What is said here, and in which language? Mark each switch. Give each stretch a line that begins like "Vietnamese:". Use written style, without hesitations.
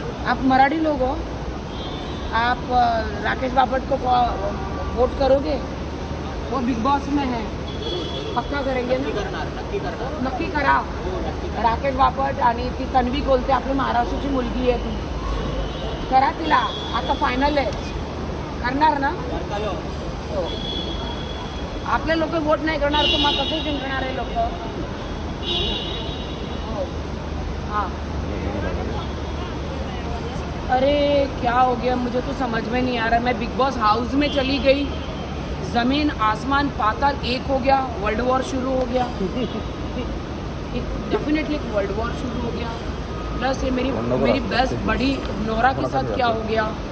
Hindi: आप मराठी लोग हो, आप राकेश बापट को वोट करोगे? वो बिग बॉस में है, पक्का करेंगे ना?
Marathi: नक्की करा। राकेश बापट आणि ती तन्वी कोलते आपली महाराष्ट्राची मुलगी आहे, ती करा तिला, आता फायनल आहे, करणार ना? हो. आपले लोक वोट नाही करणार तर मग कसं जिंकणार आहे लोक?
Hindi: हाँ, अरे क्या हो गया, मुझे तो समझ में नहीं आ रहा। मैं बिग बॉस हाउस में चली गई, ज़मीन आसमान पाताल एक हो गया, वर्ल्ड वॉर शुरू हो गया। डेफिनेटली वर्ल्ड वॉर शुरू हो गया। प्लस ये मेरी बेस्ट बड़ी नोरा के साथ क्या हो गया?